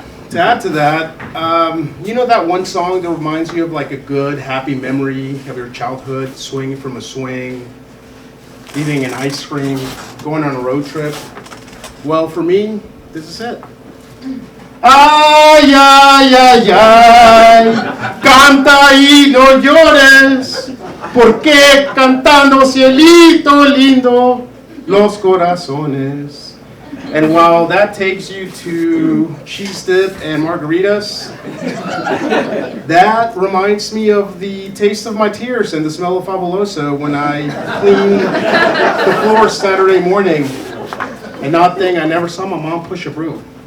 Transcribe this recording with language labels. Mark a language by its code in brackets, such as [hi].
[en] To add to that, you know that one song that reminds you of like a good, happy memory of your childhood, swinging from a swing, eating an ice cream, going on a road trip? Well, for me, this is it. [es] Ay, ay, ay, ay, canta y no llores, porque cantando cielito lindo los corazones. [en] And while that takes you to cheese dip and margaritas, that reminds me of the taste of my tears and the smell of Fabuloso when I cleaned the floor Saturday morning and not think I never saw my mom push a broom.